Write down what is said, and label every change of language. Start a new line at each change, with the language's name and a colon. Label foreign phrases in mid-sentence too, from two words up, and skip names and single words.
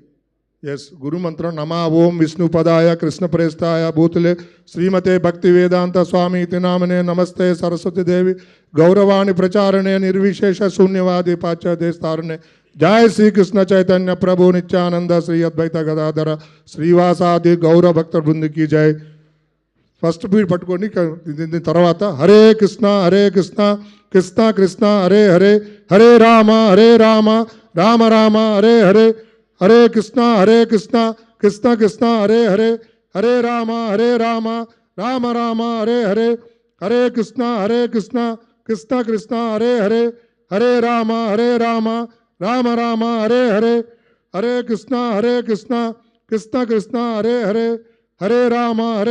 Sanskrit: ఎస్, గురు మంత్రం నమా ఓం విష్ణుపదాయ కృష్ణ ప్రేస్తాయ భూతులే శ్రీమతే భక్తి వేదాంత స్వామి ఇతి నామనే నమస్తే సరస్వతి దేవి గౌరవాణి ప్రచారణే నిర్విశేష శూన్యవాది పాశ్చాత్యస్తారణే. జయ శ్రీకృష్ణ చైతన్య ప్రభు నిత్యానంద శ్రీ అద్వైత గదాధర శ్రీవాసాది గౌర భక్త బృందికి జై.
English: first bead
Telugu: పట్టుకోండి. దీని తర్వాత
Sanskrit: హరే కృష్ణ కృష్ణ కృష్ణ హరే హరే, హరే రామ రామ రామ హరే హరే, హరే కృష్ణ కృష్ణ కృష్ణ హరే హరే, హరే రామ రామ రామ హరే హరే, హరే కృష్ణ కృష్ణ కృష్ణ హరే హరే, హరే రామ రామ రామ హరే హరే, హరే కృష్ణ కృష్ణ కృష్ణ హరే హరే, హరే రామ